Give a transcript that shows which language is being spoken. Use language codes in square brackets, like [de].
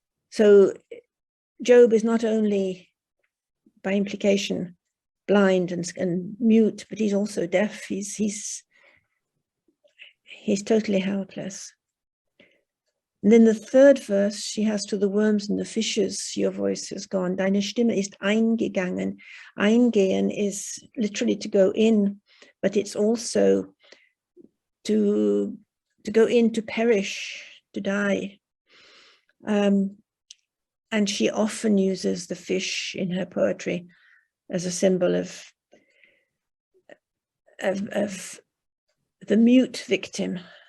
[en] So Job is not only, by implication, blind and mute, but he's also deaf. He's totally helpless. And then the third verse, she has to the worms and the fishes, your voice has gone. [de] Deine Stimme ist eingegangen. [en] Eingehen is literally to go in, but it's also to go in, to perish, to die. And she often uses the fish in her poetry as a symbol of the mute victim.